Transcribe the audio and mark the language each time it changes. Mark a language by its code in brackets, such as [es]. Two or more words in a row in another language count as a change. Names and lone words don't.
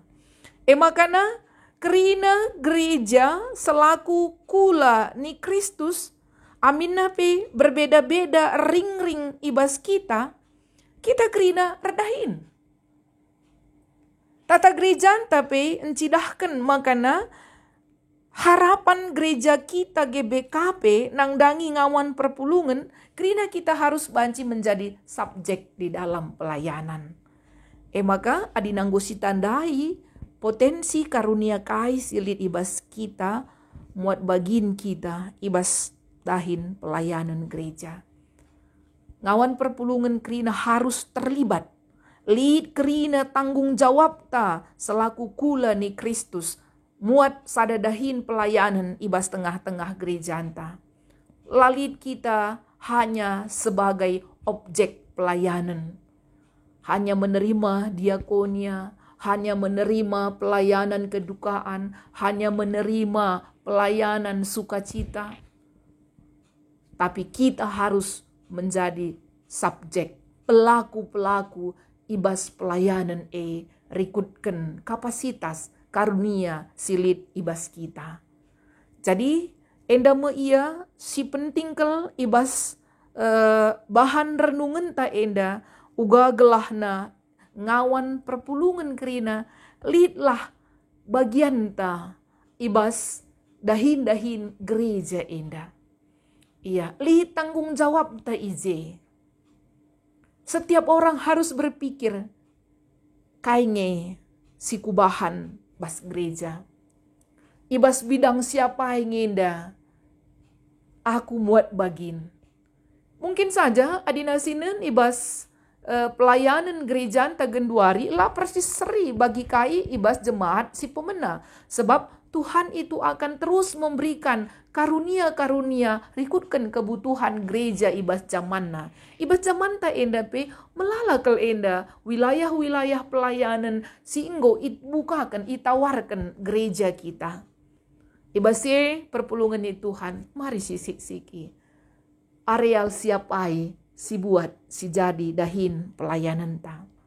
[btx] Makana kerina gereja selaku kula ni Kristus amin nape berbeda-beda ring-ring ibas kita kerina redahin. Tata gereja tapi encidahkan makana harapan gereja kita GBKP nang dangi ngawan perpulungan kerina kita harus banci [id] menjadi subjek di dalam pelayanan. [btx] Maka adinanggo si tandai potensi karunia kai silit ibas kita muat bagin kita ibas dahin pelayanan gereja. Ngawan perpulungan kerina harus terlibat. Lid kerina tanggung jawab ta selaku kula ni Kristus muat sadadahin pelayanan ibas tengah-tengah gereja anta. [id] Lalit kita hanya sebagai objek pelayanan. Hanya menerima diakonia, hanya menerima pelayanan kedukaan, hanya menerima pelayanan sukacita. Tapi kita harus menjadi subjek, pelaku-pelaku ibas pelayanan rikutkan kapasitas karunia [btx] silit ibas [id] kita. [btx] Jadi enda ia si pentingkel ibas bahan renungan ta enda uga gelahna ngawan perpulungan kerina lidlah bagian ta ibas dahin-dahin gereja enda. Iya, lid tanggung jawab ta ije. [id] Setiap orang harus berpikir, [btx] kainge si kubahan bas gereja. Ibas [id] bidang siapa yang [btx] ngenda, aku muat bagin. Mungkin saja adina sinen ibas pelayanan gereja tagenduari lah persis seri bagi kai ibas jemaat si pemena. [id] Sebab Tuhan itu akan terus memberikan karunia-karunia rikutkan kebutuhan gereja [btx] ibas zamanna. Ibas zaman ta enda melalakal enda wilayah-wilayah pelayanan singgo bukakan itawarkan gereja kita. Ibas perpulungan ni Tuhan, mari siki areal siapai si buat si jadi dahin pelayanan ta.